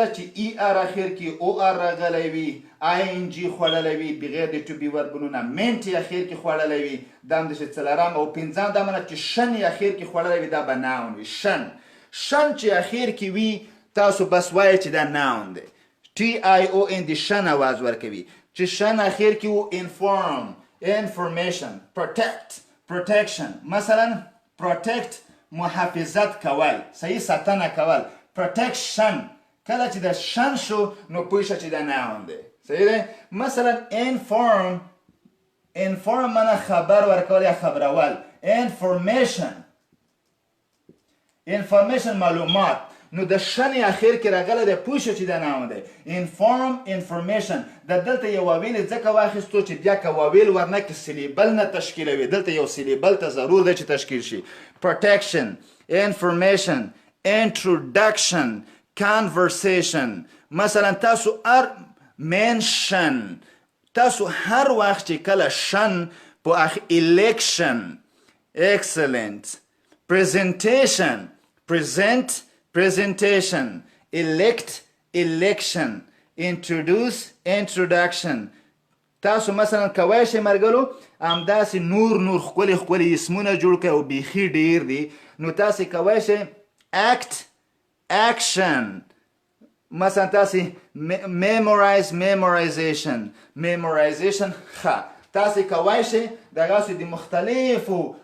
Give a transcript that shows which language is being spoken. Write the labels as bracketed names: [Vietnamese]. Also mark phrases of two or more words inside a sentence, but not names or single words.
[Pashto] چې ای آر اخر کې او آر راغلی وي آی ان جی خوړلی وي بغیر د [English] to be [Pashto] وربونونه منټ یې اخر کې خوړلی وي دا همداسې څلرم او پنځم دا منه چې شن یې اخر کې خوړلی وي دا به ناون وي شن چې اخر کې وي تاسو بس وایئ چې دا ناون دی ټي آی او ان د شن اواز ورکوي چې شن اخر کې و [English] inform information protection [Pashto] مثلا protect محافظت کول صحیح ساتنه کول protection کله چې د شن شو نو پوه شه چې دا ناون دی صحیح دی مثلا inform معنی خبر ورکول یا خبرول information معلومات نو د شن اخر کې راغله د پوه شه چې دا ناون دی information د دلته یو واویل ځکه واخیستو چې بیا که واویل ورنه کې سلیبل نه تشکیلوي دلته یو سلیبل ته ضرور دی چې تشکیل شي [English] protection information introduction conversation [Pashto] مثلا تاسو mention تاسو هر وخت چې کله شن په [English] election excellent presentation elect election introduction [Pashto] تاسو مثلا کوای شئ مرګلو همداسې نور ښکلي اسمونه جوړ کړئ او بیخي ډیر دي نو تاسو کوای شئ action مثلا تاسو memorization ښه تاسو کوای شئ دغسې د مختلفو